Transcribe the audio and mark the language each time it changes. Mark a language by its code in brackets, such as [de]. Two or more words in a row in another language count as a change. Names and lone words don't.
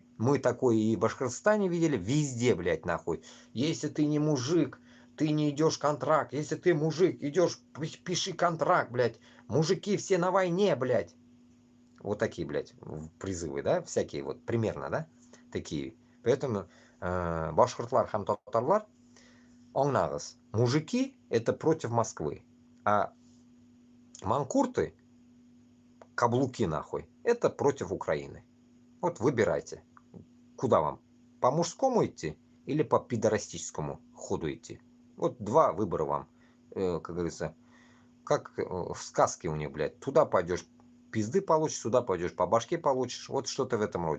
[ru] Мы такое и в Башкортостане видели. Везде, блядь, нахуй. Если ты не мужик, ты не идешь контракт. Если ты мужик, идешь, пиши контракт, блядь. Мужики все на войне, блядь. Вот такие, блядь, призывы, да? Всякие вот, примерно, да? Такие. [ba] Поэтому башкортлар хам татарлар, оңнағыз. [ru] Мужики это против Москвы. А манкурты, каблуки нахуй, это против Украины. Вот выбирайте, куда вам, по мужскому идти или по пидорастическому ходу идти. Вот два выбора вам, как говорится, как в сказке у них, блядь, туда пойдешь, пизды получишь, сюда пойдешь, по башке получишь, вот что-то в этом роде.